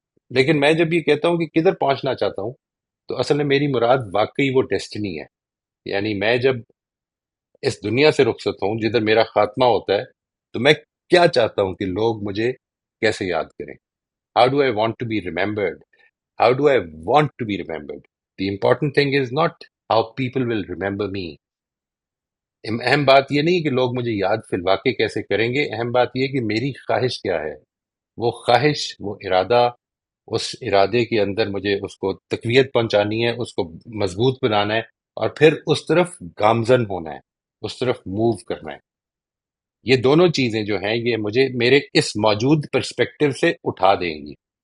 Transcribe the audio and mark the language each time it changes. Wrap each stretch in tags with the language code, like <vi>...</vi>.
<ur>لیکن میں جب یہ کہتا ہوں کہ کدھر پہنچنا چاہتا ہوں، تو اصل میں میری مراد واقعی وہ ڈیسٹنی ہے۔ یعنی میں جب اس دنیا سے رخصت ہوں جدھر میرا خاتمہ ہوتا ہے، تو میں کیا چاہتا ہوں کہ لوگ مجھے کیسے یاد کریں۔</ur> <en>How do I want to be remembered? How do I want to be remembered? The important thing is not how people will remember me.</en> <ur>اہم بات یہ نہیں کہ لوگ مجھے یاد فی الواقع کیسے کریں گے، اہم بات یہ کہ میری خواہش کیا ہے۔ وہ خواہش، وہ ارادہ، اس ارادے کے اندر مجھے اس کو تقویت پہنچانی ہے، اس کو مضبوط بنانا ہے، اور پھر اس طرف گامزن ہونا ہے، اس طرف موو کرنا ہے۔ یہ دونوں چیزیں جو ہیں یہ مجھے میرے اس موجود پرسپیکٹو سے اٹھا دیں گی،</ur>